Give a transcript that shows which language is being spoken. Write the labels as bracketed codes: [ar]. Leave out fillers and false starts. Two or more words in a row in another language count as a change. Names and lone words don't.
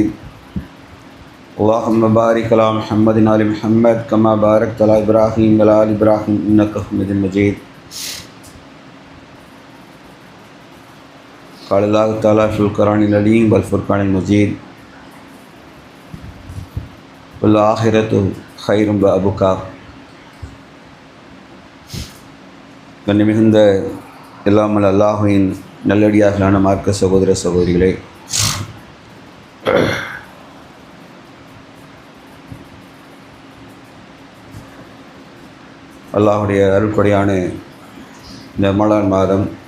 [ar] اللهم بارك على محمد وعلى محمد كما باركت على إبراهيم وعلى آل إبراهيم إنك حميد مجيد. قال الله تعالى في القرآن العظيم والفرقان المجيد والآخرة خير وأبقى. [ta] கண்ணிமிகுந்த எல்லாமல் அல்லாஹுவின் நல்லடியார்களான மார்க்க சகோதர சகோதரிகளே, அல்லாஹுடைய அருள்கொடையான இந்த ரமலான் மாதம்